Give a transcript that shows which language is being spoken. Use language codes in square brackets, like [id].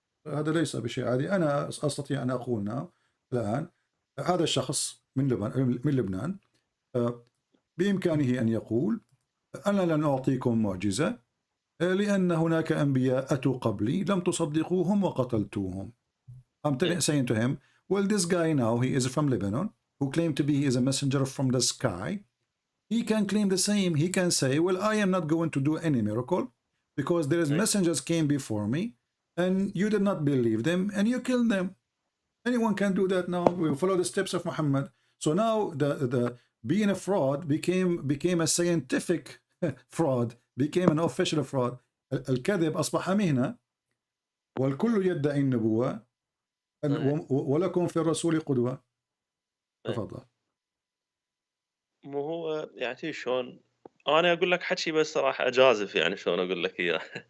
[ar] هذا ليس بشيء عادي. أنا أستطيع أن أقول الآن هذا الشخص من لبنان بإمكانه أن يقول أنا لن أعطيكم معجزة لأن هناك أنبياء أتوا قبلي لم تصدقوهم وقتلتوهم. [en] I'm saying to him, well, this guy now, he is from Lebanon, who claimed to be he is a messenger from the sky. He can claim the same. He can say, well, I am not going to do any miracle because there is messengers came before me and you did not believe them and you killed them. Anyone can do that now. We follow the steps of Muhammad. So now being a fraud became a scientific fraud, became an official fraud. [ar] الكذب أصبح مهنة والكل يدعي النبوة ولكم في الرسول قدوة. تفضل. مو هو يعني شلون انا اقول لك حكي بس صراحه اجازف يعني شلون اقول لك اياه.